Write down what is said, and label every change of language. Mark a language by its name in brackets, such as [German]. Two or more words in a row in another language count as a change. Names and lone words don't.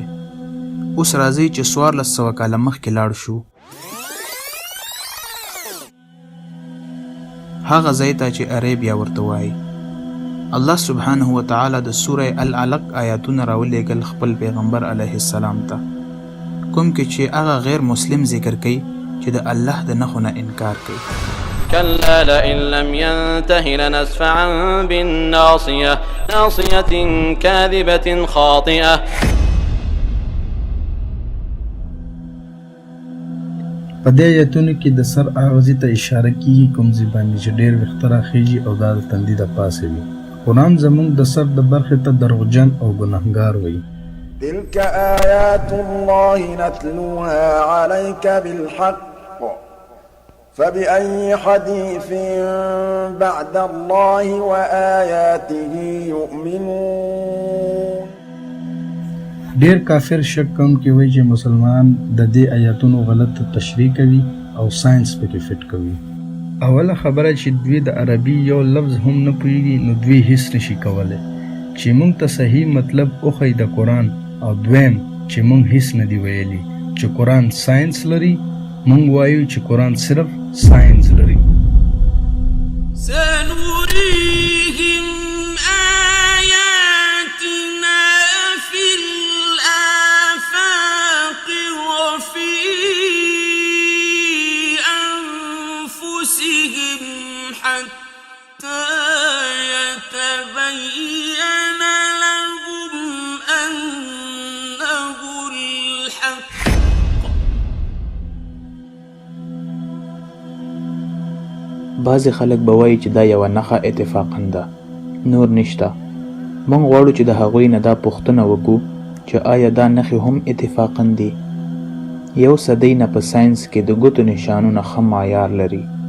[Pashto] اوس راځئ چې 1400 کاله مخکې لاړ شو، هغه ځای ته چې عربیا ورته وایي. [Arabic] الله سبحانه و تعالی [Pashto] د سوره العلق آیاتونه راولېږل خپل پیغمبر [Arabic] علیه السلام [Pashto] ته، کوم کې چې هغه غیر مسلم ذکر کوي چې د الله د نښو نه انکار کوي. [Arabic] كلا لئن لم ينته لنسفعا بالناصية ناصية كاذبة خاطئة. [Pashto] په دې آیتونو کې د سر اغزي ته اشاره کیږي کوم ځای باندې چې ډېر وخت راخیږي او دا د تندي د پاسه وي. قرآن زموږ د سر د برخې ته دروغجن او ګناهګار وایي. [Arabic] تلك آيات الله نتلوها عليك بالحق فبأي حديث بعد الله وآياته يؤمنون. [Pashto] ډېر کافر شک کوم کې وایي چې مسلمان د دې آیاتونو غلط تشریح کوي او ساينس پکې فټ کوي. اوله خبره چې دوی د عربي یو لفظ هم نه پوهیږي نو دوی هیڅ نشي کولی چې موږ ته صحیح مطلب وښیي د قرآن، او دویم چې موږ هیڅ نه دی ویلي چې قرآن ساينس لري. موږ وایو چې قرآن صرف ساينس لري. [Arabic] سنريهم آياتنا في الآفاق وفي أنفسهم حتى يتبين لهم أنه الحق. [Pashto] بعضې خلک به وایي چې دا یوه نښه اتفاقاً ده، نور نشته. موږ غواړو چې د هغوی نه دا پوښتنه وکړو چې آیا دا نښې هم اتفاقاً دي؟ یو صدۍ نه په ساینس کې د ګوتو نشانونه ښه معیار لري.